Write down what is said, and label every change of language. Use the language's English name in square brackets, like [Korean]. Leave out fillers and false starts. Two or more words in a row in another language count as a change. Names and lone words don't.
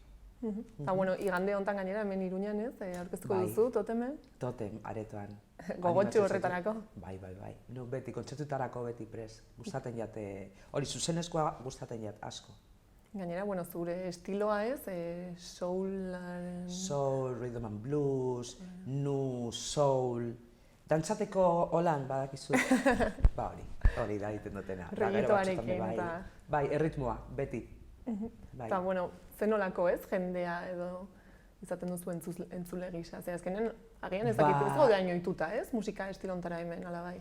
[Basque] Eta bueno, igande hontan gainera hemen Iruñan ez, aurkeztuko duzu, Totemen? Totem, aretoan. Gogotxu horretarako? Bai. Nu beti, kontzertutarako beti prest. Gustaten jate, hori zuzenezkoa gustaten jat asko. Gainera, bueno, zure estiloa ez, soularen... [English] Soul, rhythm and blues, nu, soul... [Basque] Dantzateko holan badakizu. Ba hori da egiten dutena. Reggaetoarekin eta... Bai, erritmoa, beti. Eta, bueno, zenolako ez, jendea edo izaten duzu entzule gisa. Zer, azkenean, agian ez dakit ez gaude hain ohituta, ez? Musika estilontara hemen, ala bai.